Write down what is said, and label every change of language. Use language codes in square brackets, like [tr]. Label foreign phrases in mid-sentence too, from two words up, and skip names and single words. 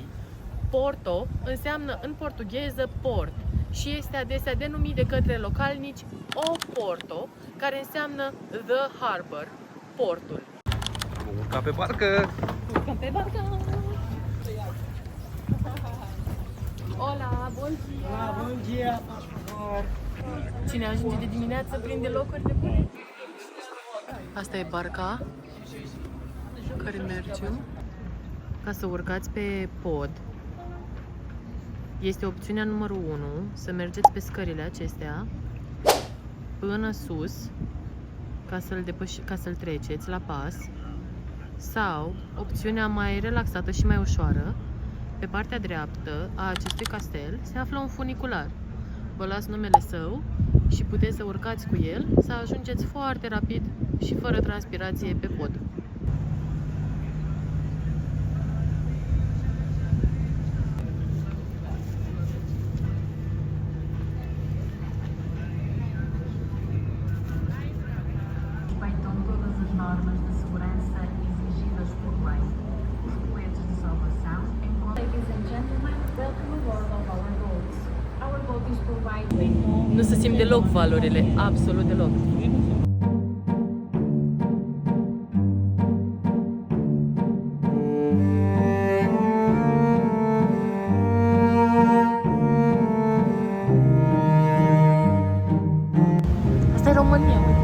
[ro] Porto înseamnă în portugheză port și este adesea denumit de către localnici O Porto, care înseamnă [en] The Harbor, [ro] portul. Urca pe barcă! Urcăm pe barcă! [pt] Hola, bun dia! Olá, bom dia, por favor. [ro] Cine ajunge de dimineață prinde locuri de bune. Asta e barca care mergem. Ca să urcați pe pod, este opțiunea numărul 1, să mergeți pe scările acestea până sus ca să-l treceți la pas, sau opțiunea mai relaxată și mai ușoară, pe partea dreaptă a acestui castel se află un funicular. Vă las numele său și puteți să urcați cu el, să ajungeți foarte rapid și fără transpirație pe pod. [pt] Respeitam todas as normas de segurança exigidas por lei. Os coletes de salvação encontram. [en] Ladies and gentlemen, welcome aboard of our boat. Our boat is provided. [ro] Nu se simt deloc valorile, absolut deloc. Asta e România.